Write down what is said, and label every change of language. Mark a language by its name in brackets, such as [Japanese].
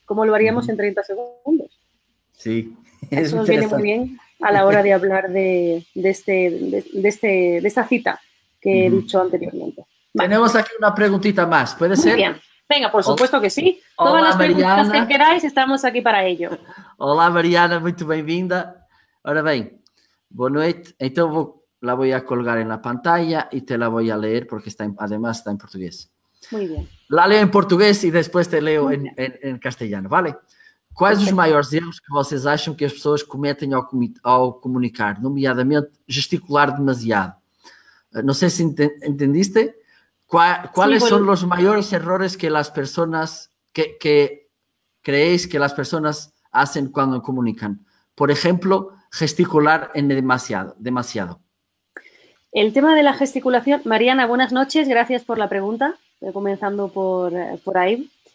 [Spanish] ¿Cómo lo haríamos en 30 segundos? Sí. Eso nos viene muy bien a la hora de hablar de esta cita que he dicho anteriormente. Vale. Tenemos aquí una preguntita más, ¿puede ser? Muy bien. Venga, por supuesto que sí. Todas las preguntas que queráis, estamos aquí para ello. [Portuguese] Olá, Mariana, muito bem-vinda. Ora bem, boa noite. [Spanish] Então la voy a colgar en la pantalla y te la voy a leer porque además está en portugués. Muy bien. La leo en portugués y después te leo en castellano, ¿vale? [Portuguese] Quais os maiores erros que vocês acham que as pessoas cometem ao comunicar, nomeadamente gesticular demasiado? [Spanish] No sé si entendiste. ¿Cuáles son los mayores errores que las personas, que creéis que las personas hacen cuando comunican? Por ejemplo, gesticular en demasiado. El tema de la gesticulación, Mariana, buenas noches, gracias por la pregunta, comenzando por ahí.